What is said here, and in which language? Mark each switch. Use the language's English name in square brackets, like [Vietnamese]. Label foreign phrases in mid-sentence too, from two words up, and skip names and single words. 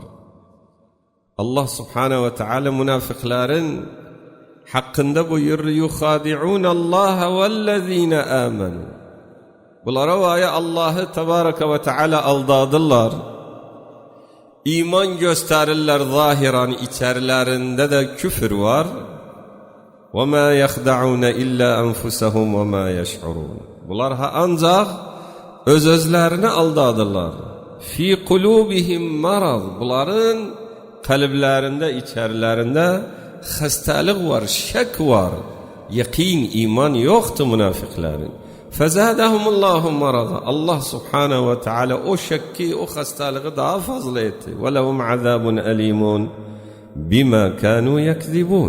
[Arabic] الله سبحانه وتعالى [Turkish] münafıkların hakkında buyurur: [Arabic] "يخادعون الله والذين آمنوا." [Turkish] Bunlara vaya Allah'ı [Arabic] تبارك وتعالى [Turkish] aldadılar. İman gösterirler zahiran, içerilerinde de küfür var. [Arabic] وَمَا يَخْدَعُونَ إِلَّا أَنفُسَهُمْ وَمَا يَشْعُرُونَ. [Turkish] Bunlar ancak özlerini aldadılar. [Arabic] فِي قُلُوبِهِمْ مَرَض. [Turkish] Bunların kalplerinde, içerilerinde hastalık var, şek var. Yakin, iman yoktu münafıkların. [Arabic] فزادهم الله مرضا. الله سبحانه وتعالى [Turkish] o şekki, o hastalığı daha fazla etti. [Arabic] ولهم عذاب أليم بما كانوا يكذبون.